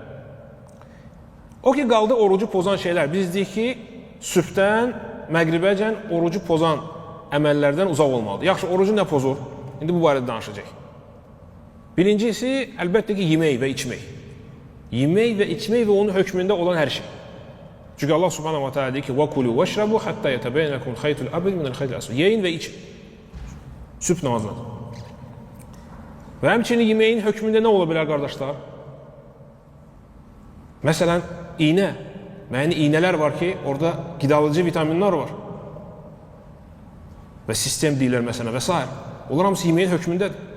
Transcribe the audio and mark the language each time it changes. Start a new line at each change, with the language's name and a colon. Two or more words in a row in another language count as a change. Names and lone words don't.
Azerbaijani: O ki, qaldı orucu pozan şeylər. Biz deyik ki, sübhdən məqribəcən orucu pozan əməllərdən uzaq olmalıdır. Yaxşı, orucu nə pozur? İndi bu barədə danışacaq. Birincisi, əlbəttə ki, yemək və içmək. Yemək və içmək və onun hökmündə olan hər şey. Çünki Allah
Arabic: سبحانه وتعالى
Azerbaijani: deyir ki,
Arabic: وَكُلُوا وَشْرَبُوا حَتَّى يَتَبَيَّنَ لَكُمُ الْخَيْطُ الْأَبْيَضُ مِنَ الْخَيْطِ الْأَسْوَدِ.
Azerbaijani: Yeyin və için. Sübh namazıdır. Və həmçinin yeməyin hökmündə nə ola bilər, qardaşlar? Məsələn, iynə. Yəni, iynələr var ki, orada qidalıcı vitaminlər var. Və sistem deyirlər məsələn və s. Onlar hamısı yeməyin hökmündədir.